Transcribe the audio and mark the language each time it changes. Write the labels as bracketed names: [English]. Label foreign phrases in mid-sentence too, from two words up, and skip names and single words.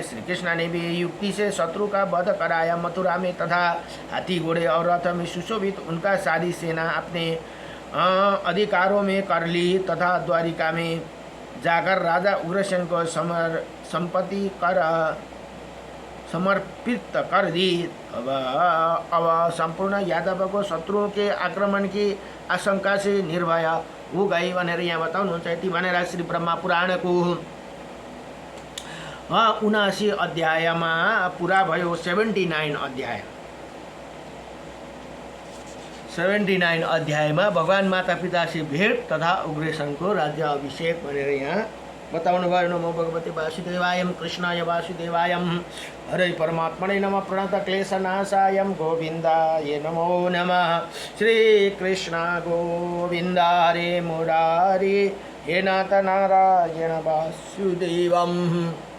[Hindi] श्री कृष्ण ने भी युक्ति से शत्रु का वध कराया। मथुरा में तथा हाथी घोड़े और रथ में सुशोभित उनका सारी सेना अपने अधिकारों में कर ली तथा द्वारिका में जाकर राजा उग्रसेन को संपत्ति कर समर्पित कर दी। अब संपूर्ण यादव को शत्रुओं के आक्रमण की आशंका से निर्भय हो गई [Nepali] भनेर यहाँ बताउनुहुन्छ। यति भनेर श्री ब्रह्मा पुराणको 79 अध्यायमा पुरा भयो। 79 अध्यायमा भगवान [Hindi] माता पिता से भेट [Nepali] तथा उग्रसेनको राज्य अभिषेक भनेर यहाँ बताउनु भयो। [Sanskrit] नमो भगवते वासुदेवायम कृष्णाय वासुदेवायम हरे परमात्मने नमः प्रणत क्लेशनाशायम गोविन्दाय नमो नमः। श्री कृष्ण गोविन्द हरे मुरारी हे नाथ नारायण वासुदेवम।